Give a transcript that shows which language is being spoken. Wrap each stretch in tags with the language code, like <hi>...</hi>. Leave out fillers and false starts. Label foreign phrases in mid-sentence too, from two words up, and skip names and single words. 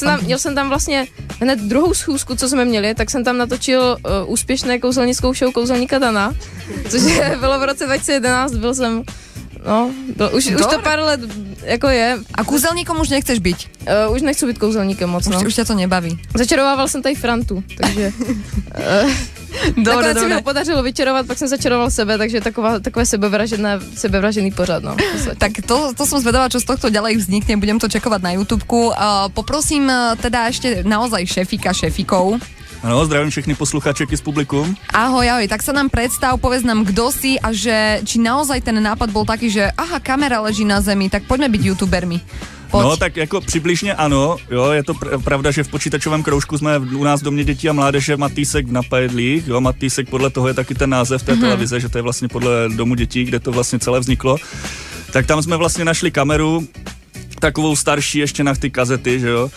<cs>Měl jsem tam vlastně hned druhou schůzku, co jsme měli, tak jsem tam natočil úspěšné kouzelnickou show Kouzelníka Dana, což bylo v roce 2011, byl jsem, už to pár let jako je.</cs> <sk>A kouzelníkom už nechceš byť?</sk> <cs>Už nechci být kouzelníkem moc,</cs> <sk>Už ťa to nebaví.</sk> <cs>Začarovával jsem tady Frantu, takže... Nakonec se mi ho podařilo vyčarovat, pak jsem začaroval sebe, takže takové sebevražený pořad, no.</cs> <sk>Tak to som zvedavá, čo z tohto ďalej vznikne, budem to čekovať na YouTubeku. Poprosím teda ešte naozaj šefikov.</sk> <cs>Ano, zdravím všechny posluchače Kiss Publikum.</cs> <sk>Ahoj, tak sa nám predstav, povedz nám, kdo si a že či naozaj ten nápad bol taký, že kamera leží na zemi, tak poďme byť youtubermi. Poď.</sk> <cs>No tak jako přibližně ano, jo, je to pravda, že v počítačovém kroužku jsme u nás v Domě dětí a mládeže Matýsek v Napajedlích, jo, Matýsek podle toho je taky ten název té televize, že to je vlastně podle Domu dětí, kde to vlastně celé vzniklo. Tak tam jsme vlastně našli kameru, takovou starší ještě na ty kazety, že jo.</cs>